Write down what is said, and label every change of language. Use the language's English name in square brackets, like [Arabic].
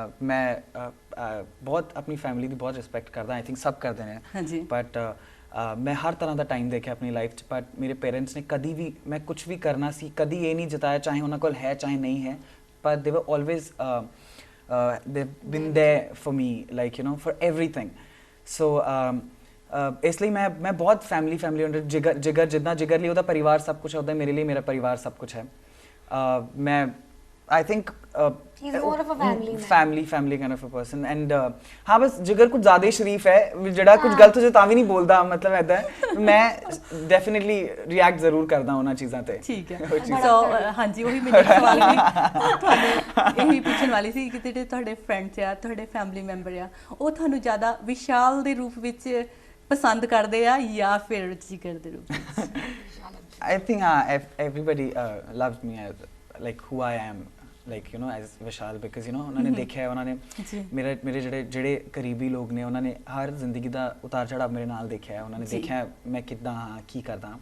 [Punjabi] ਮੈਂ ਬਹੁਤ ਆਪਣੀ ਫੈਮਿਲੀ ਦੀ ਬਹੁਤ ਰਿਸਪੈਕਟ ਕਰਦਾ, [English] I think [Punjabi] ਸਭ ਕਰਦੇ ਨੇ, ਬਟ ਮੈਂ ਹਰ ਤਰ੍ਹਾਂ ਦਾ ਟਾਈਮ ਦੇਖਿਆ ਆਪਣੀ ਲਾਈਫ 'ਚ, ਬਟ ਮੇਰੇ ਪੇਰੈਂਟਸ ਨੇ ਕਦੀ ਵੀ ਮੈਂ ਕੁਝ ਵੀ ਕਰਨਾ ਸੀ ਕਦੀ ਇਹ ਨਹੀਂ ਜਤਾਇਆ, ਚਾਹੇ ਉਹਨਾਂ ਕੋਲ ਹੈ ਚਾਹੇ ਨਹੀਂ ਹੈ, ਪਰ [English] They were always they been there for me, like you know for everything. [Punjabi] ਸੋ ਇਸ ਲਈ ਮੈਂ ਬਹੁਤ ਫੈਮਿਲੀ ਅੰਡਰ ਜਿਗਰ ਜਿੱਦਾਂ ਜਿਗਰ ਲਈ ਉਹਦਾ ਪਰਿਵਾਰ ਸਭ ਕੁਝ ਹੈ, ਉੱਦਾਂ ਮੇਰੇ ਲਈ ਮੇਰਾ ਪਰਿਵਾਰ ਸਭ ਕੁਝ ਹੈ। ਮੈਂ [English] I think he's more of a family kind of a person and [Hindi] हाँ बस जिगर कुछ ज़्यादा ही शरीफ है, जड़ा कुछ गलत हो जाए तां भी नहीं बोलता, मतलब ऐसा है मैं [English] definitely react [Hindi] ज़रूर करता हूँ ना चीज़ां ते। ठीक है, [Punjabi] so [Hindi] हाँ जी वही मेरा सवाल भी [Punjabi] ਤੁਹਾਨੂੰ ਇਹੀ ਪੁੱਛਣ ਵਾਲੀ ਸੀ ਕਿ ਜਿਹੜੇ ਤੁਹਾਡੇ ਫਰੈਂਡਸ ਆ, ਤੁਹਾਡੇ ਫੈਮਿਲੀ ਮੈਂਬਰ ਆ, ਉਹ ਤੁਹਾਨੂੰ ਜ਼ਿਆਦਾ ਵਿਸ਼ਾਲ ਦੇ ਰੂਪ ਵਿੱਚ ਪਸੰਦ ਕਰਦੇ ਆ ਜਾਂ ਫਿਰ ਜਿਗਰ ਦੇ ਰੂਪ ਵਿੱਚ? [English] I think everybody loves me as like who I am, like you know [Punjabi] as Vishal, because you know ਉਹਨਾਂ ਨੇ ਦੇਖਿਆ, ਉਹਨਾਂ ਨੇ ਮੇਰੇ ਜਿਹੜੇ ਕਰੀਬੀ ਲੋਕ ਨੇ, ਉਹਨਾਂ ਨੇ ਹਰ ਜ਼ਿੰਦਗੀ ਦਾ ਉਤਾਰ ਚੜ੍ਹਾਅ ਮੇਰੇ ਨਾਲ ਦੇਖਿਆ, ਉਹਨਾਂ ਨੇ ਦੇਖਿਆ ਮੈਂ ਕਿੱਦਾਂ ਹਾਂ, ਕੀ ਕਰਦਾ।